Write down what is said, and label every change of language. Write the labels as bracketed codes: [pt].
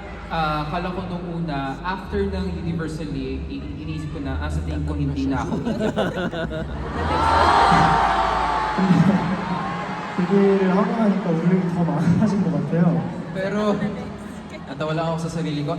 [tl] Akala ko nung una, after ng Universally, iniisip ko na, sa tingin ko hindi na ako. [ko] 데뷔를 하고 나니까 울 일이 더 많아진 것 같아요. [tl] Pero, natawa lang ako sa sarili ko.